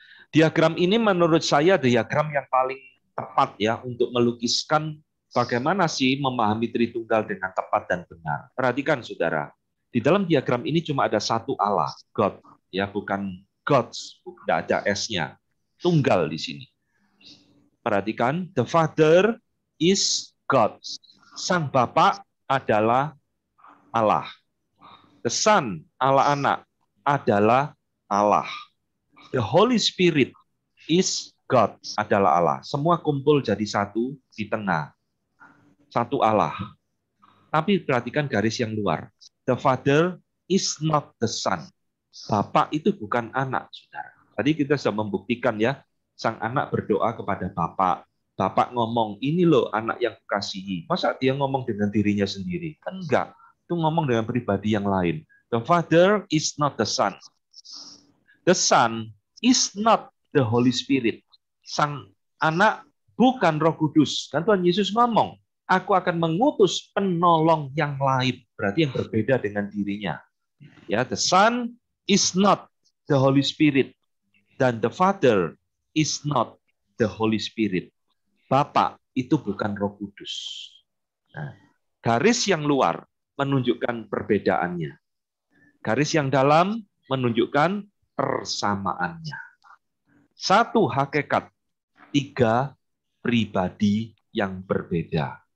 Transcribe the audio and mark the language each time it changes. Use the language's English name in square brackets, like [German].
[Indonesian] Diagram ini menurut saya diagram yang paling tepat ya untuk melukiskan bagaimana sih memahami Tritunggal dengan tepat dan benar. Perhatikan saudara, di dalam diagram ini cuma ada satu Allah, God, ya bukan gods, tidak ada S-nya, tunggal di sini. [English] Perhatikan, the Father is God. [Indonesian] Sang Bapa adalah Allah. [English] The Son, [Indonesian] Allah Anak, adalah Allah. [English] The Holy Spirit is God, [Indonesian] adalah Allah. Semua kumpul jadi satu di tengah. Satu Allah. Tapi perhatikan garis yang luar. [English] The Father is not the Son. [Indonesian] Bapa itu bukan anak, saudara. Tadi kita sudah membuktikan ya, sang anak berdoa kepada Bapa. Bapak ngomong, ini loh anak yang kukasihi. Masa dia ngomong dengan dirinya sendiri? Kan enggak. Itu ngomong dengan pribadi yang lain. [English] The Father is not the Son. The Son is not the Holy Spirit. [Indonesian] Sang anak bukan Roh Kudus. Kan Tuhan Yesus ngomong, aku akan mengutus penolong yang lain. Berarti yang berbeda dengan dirinya. [English] Ya, the Son is not the Holy Spirit. Dan the Father is not the Holy Spirit. [Indonesian] Bapa itu bukan Roh Kudus. Nah, garis yang luar menunjukkan perbedaannya. Garis yang dalam menunjukkan persamaannya. Satu hakikat, tiga pribadi yang berbeda.